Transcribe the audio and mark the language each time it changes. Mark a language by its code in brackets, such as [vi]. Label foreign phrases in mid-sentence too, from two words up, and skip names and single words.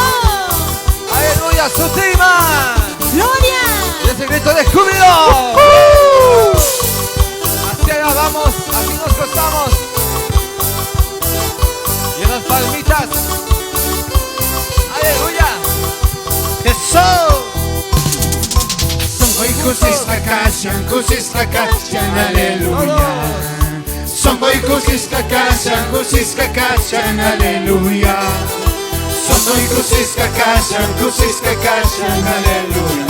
[es] Aleluya, su tema. ¡Gloria! Y ese grito de júbilo. Hacia allá vamos, así nos gozamos. Y en las palmitas. Aleluya. Eso. [qu] Songoy kusis kakashan, aleluya. Songoy kusis kakashan, aleluya. Songoy kusis kakashan, aleluya.